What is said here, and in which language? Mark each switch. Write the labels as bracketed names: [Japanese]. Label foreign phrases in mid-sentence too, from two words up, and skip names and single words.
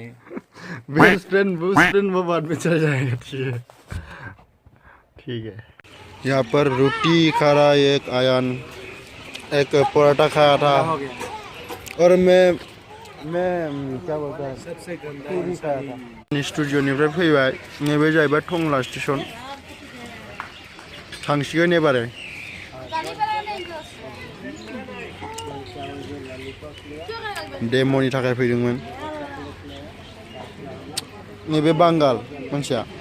[Hindi] बेस्ट फ्रेंड वो बाद में चला जाएगा। ठीक है। यहाँ पर रोटी खा रहा है एक आयान, एक पराठा खाया था, और मैं क्या बोलता है सबसे गंदा पूरी खाया था। [Bodo] स्टुडिअनिफ्राय फैबाय। नैबे जाहैबाय टंगला स्टेशन। थांसिगोन एबारो। डेम'नि थाखाय फैदोंमोन। नैबे बांगाल मानसिया।